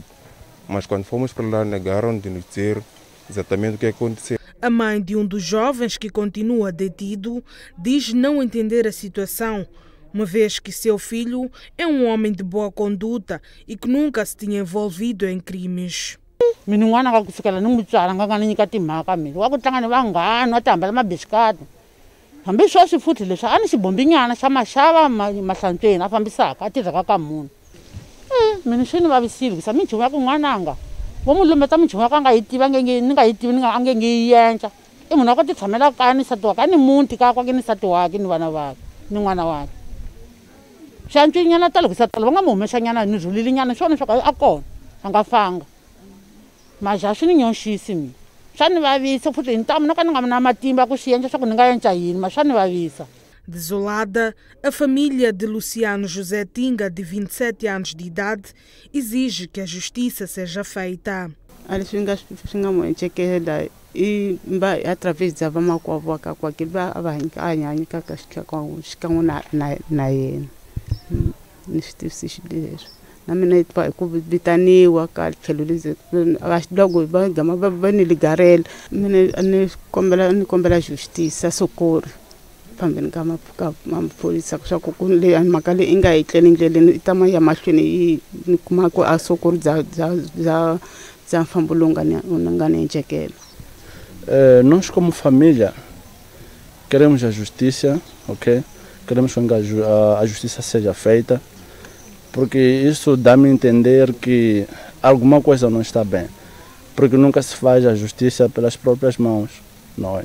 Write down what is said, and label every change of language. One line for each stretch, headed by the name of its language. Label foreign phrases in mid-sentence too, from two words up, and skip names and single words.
Portuguese: Mas quando fomos para lá, negaram de nos dizer exatamente o que aconteceu. A mãe de um dos jovens que continua detido diz não entender a situação, uma vez que seu filho é um homem de boa conduta e que nunca se tinha envolvido em crimes.
Tsonga: Hambi swo swi futhi leswi a ni xibombinyana xa maxava mahlantsweni a fambisaka a tirhaka ka munhu mina swi ni vavisile ku sa minchumu ya ku n'wananga vo mu lumbeta minchumu ya ku a nga yi tivi ni nga yi tivi a nge nge yi yenca i munhu wa ku ti tshamela kaya ni nsati wake a ni muti kakwa ke ni nsati wake ni vana vake ni n'wana wake swiantswinyana talo ku sa talo va nga mu humesanyana ni rhulilinyana swona swa ku a kona a nga fanga maja swi ni nyoxisi mina.
Portuguese: Desolada, a família de Luciano José Tinga, de 27 anos de idade, exige que a justiça seja feita. Através da
Tsonga: na mina ku vitaniwa ka tlhelo logo va gama va ni ligarela mina ni kombela justice sokori phambeni ka maphorisa swa ku le mhaka leyi nga hi tlele ndleleni i tama ya mahlweni ni kuma ku a sokori za mfambo lowu nga ni encekela.
Portuguese: Nós como família queremos a justiça, ok? Queremos que a justiça seja feita, porque isso dá-me a entender que alguma coisa não está bem, porque nunca se faz a justiça pelas próprias mãos, não é?